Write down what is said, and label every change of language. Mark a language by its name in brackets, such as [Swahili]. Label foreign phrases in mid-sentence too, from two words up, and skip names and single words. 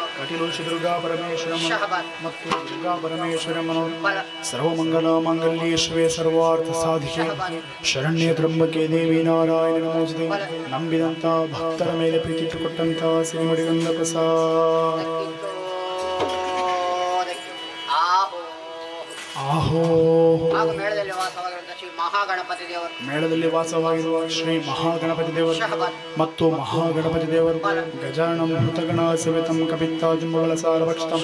[Kannada] ಕಟೀಲು ಶ್ರೀ ದುರ್ಗಾ ಪರಮೇಶ್ವರಮ್ಮ ಶಹಬಾದ್ ಮತ್ತು ದುರ್ಗಾ ಪರಮೇಶ್ವರಮ್ಮನವರು ಬಲ [Sanskrit] ಸರ್ವಮಂಗಲ ಮಾಂಗಲ್ಯೇ ಶಿವೆ ಸರ್ವಾರ್ಥ ಸಾಧಿಕೆ ಶರಣ್ಯ ತ್ರಂಬಕೆ ದೇವಿ ನಾರಾಯಣ ನಮೋಸ್ತುತೆ [Kannada] ನಂಬಿದಂತ ಭಕ್ತರ ಮೇಲೆ ಪ್ರೀತಿ ಇಟ್ಟುಕೊಟ್ಟಂತ ಶ್ರೀಮಡಿಗಂಧ ಪ್ರಸಾದ್ ಆಹೋ ಆಹೋ ಹಾಗೂ ಮೇಳದಲ್ಲಿ ವಾಸವಾಗಿರುವಂತಹ ಶ್ರೀ ಮಹಾಗಣಪತಿ ದೇವರು ಮೇಳದಲ್ಲಿ ವಾಸವಾಗಿರುವ ಶ್ರೀ ಮಹಾಗಣಪತಿ ದೇವರು ಮತ್ತು ಮಹಾಗಣಪತಿ ದೇವರು [Sanskrit] ಗಜಾನಂ ಭೂತಗಣ ಸವಿತಂ ಕಪಿತ್ತಾಜುಂಬಗಳ ಸಾರಭಕ್ಷಿತಂ